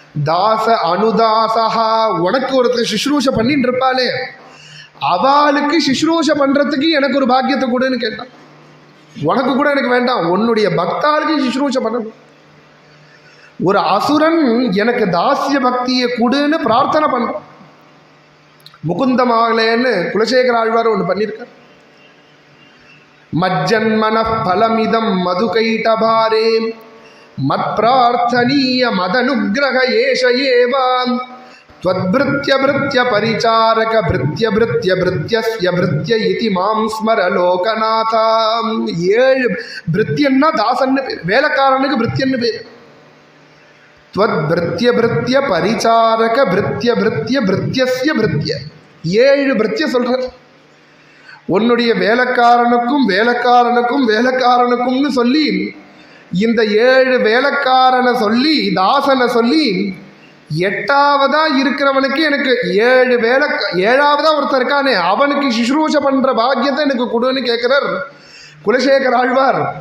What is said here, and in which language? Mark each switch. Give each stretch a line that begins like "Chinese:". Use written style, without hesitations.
Tamil: தாச அனுதாசா, உனக்கு ஒருத்தர் சிசுரூஷ பண்ணிட்டு இருப்பாளே அவளுக்கு சிசுரூஷ பண்ணுறதுக்கு எனக்கு ஒரு பாக்கியத்தை கொடுன்னு கேட்டான். உனக்கு கூட எனக்கு வேண்டாம், உன்னுடைய பக்தாளுக்கு சிசுரூஷ பண்ணணும். ஒரு அசுரன் எனக்கு தாசிய பக்தியை கொடுன்னு பிரார்த்தனை பண்ணுறான். முகுந்தமாகலேன்னு குலசேகர ஆழ்வார் ஒன்று பண்ணியிருக்கார்.
Sanskrit: மஜ்ஜன்மன பலமிதம் மதுகைடபாரே மத் பிரார்த்தனீய மதனுகிரக ஏஷ ஏவாம் त्वद्भृत्य भृत्य परिचारक भृत्य भृत्य भृत्यस्य भृत्य इति मां स्मर लोकनाथा.
Tamil: 7 भृत्यன்னா தாசன்னு பேர், வேலைக்காரனுக்கு भृत्यன்னு பேர்.
Sanskrit: त्वद्भृत्य भृत्य परिचारक भृत्य भृत्य भृत्यस्य भृत्य 7 भृत्य சொல்றார்.
Tamil: உன்னுடைய வேலைக்காரனுக்கும் வேலைக்காரனுக்கும் வேலைக்காரனுக்கும்னு சொல்லி இந்த 7 வேலைக்காரனை சொல்லி தாசனை சொல்லி 8ஆவதா இருக்கிறவனுக்கு எனக்கு 7ஆவதா ஒருத்தர் இருக்கானே அவனுக்கு சிசுரூஷ பண்ற பாக்கியத்தை எனக்கு கொடுன்னு கேட்கிறார் குலசேகர ஆழ்வார்.